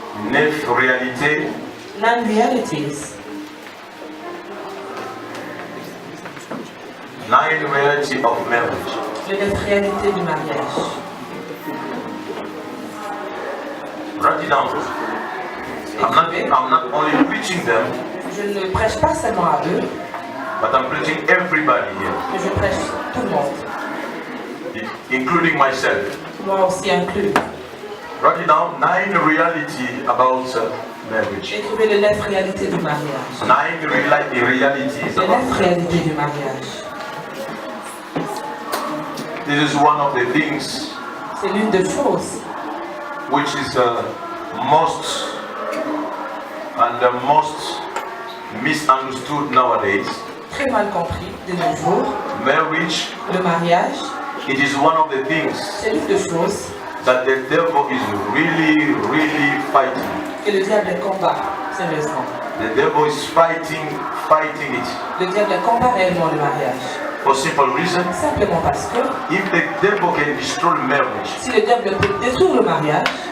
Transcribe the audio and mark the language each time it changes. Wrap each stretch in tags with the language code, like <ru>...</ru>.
<fr>9 réalités</fr> <en>9 realities, 9 realities of marriage.</en> <fr>les 9 réalités du mariage.</fr> <en>Write it down. I'm not only preaching them,</en> <fr>Je ne prêche pas seulement à eux,</fr> <en>but I'm preaching everybody here,</en> <fr>mais je prêche tout le monde,</fr> <en>including myself.</en> <fr>moi aussi inclus.</fr> <en>Write it down. 9 realities about marriage.</en> <fr>Écrivez les 9 réalités du mariage.</fr> <en>9 realities</en> <fr>Les</fr> <en>about</en> <fr>9 réalités du mariage.</fr> <en>This is one of the things</en> <fr>C'est l'une des choses</fr> <en>which is most and the most misunderstood nowadays.</en> <fr>très mal compris de nos jours.</fr> <en>Marriage,</en> <fr>Le mariage,</fr> <en>it is one of the things</en> <fr>c'est l'une des choses</fr> <en>that the devil is really fighting.</en> <fr>que le diable combat sérieusement.</fr> <en>The devil is fighting it</en> <fr>Le diable combat réellement le mariage.</fr> <en>for simple reason.</en> <fr>Simplement parce que</fr> <en>If the devil can destroy marriage</en> <fr>si le diable peut détruire le mariage</fr>